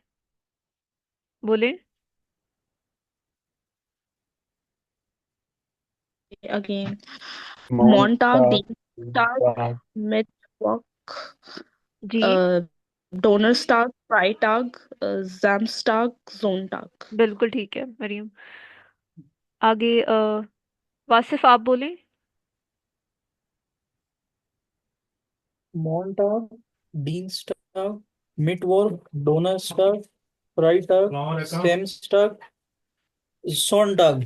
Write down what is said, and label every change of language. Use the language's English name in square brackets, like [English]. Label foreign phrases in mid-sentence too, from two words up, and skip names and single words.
[Hindi] बोले। [English] again. [German] Montag, Montag, Dienstag, Dienstag, Mittwoch, [Hindi] जी [German] Donnerstag, Freitag, Samstag, Sonntag. [Hindi] बिल्कुल ठीक है मरियम। आगे वासिफ आप बोले। [German] Montag, Dienstag, Mittwoch, Donnerstag, Freitag, Samstag, Sonntag।